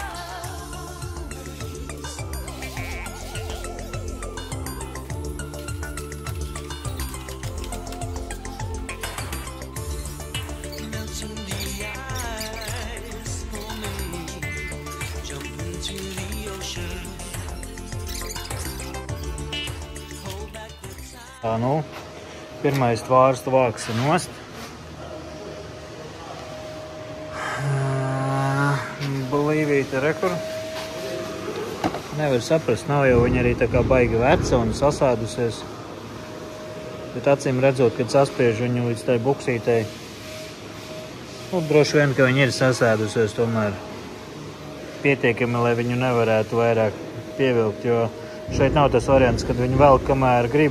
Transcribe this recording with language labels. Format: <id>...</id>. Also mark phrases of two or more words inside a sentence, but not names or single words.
<en>melting the ice for me, jump into the ocean, hold back the time.</en> <lv>Tā, nu, pirmais tvārstu vāks ir nost. Blīvīte rekur. Nevar saprast, nav jau viņa arī tā kā baigi veca un sasēdusies. Bet acīm redzot, kad saspiež viņu līdz tai buksītei, nu, droši vien, ka viņa ir sasēdusies tomēr pietiekami, lai viņu nevarētu vairāk pievilkt, jo šeit nav tas variants, kad viņu velk, kamēr grib.</lv>